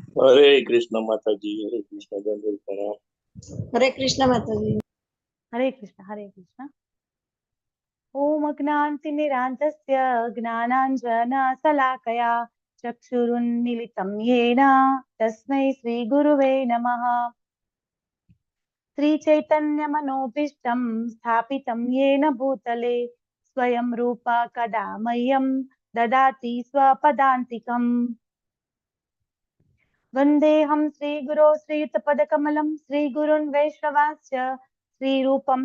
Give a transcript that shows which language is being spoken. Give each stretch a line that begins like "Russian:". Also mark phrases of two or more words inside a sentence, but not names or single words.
Gujarati: હરે કૃષ્ણ માતાજી. હરે કૃષ્ણ દંડવત પ્રણામ. હરે કૃષ્ણ માતાજી.
Sanskrit: હરે કૃષ્ણ, હરે કૃષ્ણ. ઓમ જ્ઞાનતિમિરાન્ધસ્ય જ્ઞાનાંજનશલાકયા ચક્ષુરુન્મિલિतं येन તસ્मै શ્રીગુરવે નમઃ. श्रीचैतन्यमनोभीष्टं स्थापितं येन भूतले स्वयं रूप कदा मह्यं ददाति स्वपदान्तिकम्. वन्देऽहं श्रीगुरो श्रीयुतपदकमलं श्रीगुरुन् वैष्णवांश्च श्रीरूपं